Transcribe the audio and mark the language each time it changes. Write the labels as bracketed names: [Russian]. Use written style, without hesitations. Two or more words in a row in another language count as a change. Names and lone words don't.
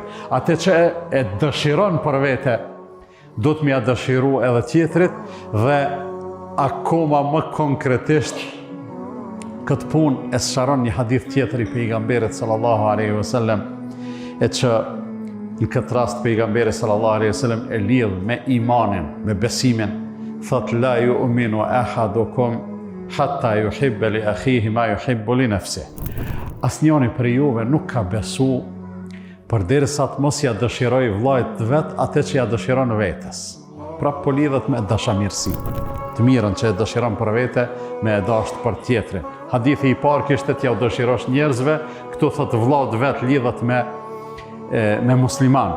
[Albanian] Atë që e dëshiron për vete, do të më ia dëshiroj edhe tjetrit, dhe akoma më konkretisht këtë punë e sqaron një hadith tjetër i pejgamberit [Arabic] صلى الله عليه وسلم, [Albanian] e që në këtë rast pejgamberi [Arabic] صلى الله عليه وسلم [Albanian] e lidh me imanin, me besimin, thot [Arabic] لا يؤمن أحدكم حتى يحب لأخيه ما يحب لنفسه. [Albanian] Asnjëri prej juve nuk ka besu përderisa të mos ja dëshiroj vllajt vet atë që ja dëshiron vetes. Pra po lidhet me dashamirësi, të mirën që e dëshiron për vete, me e dashur për tjetrin. Hadithi i parë kishte t'ja u dëshirosh njerëzve, këtu thot vllaut vet lidhet me musliman.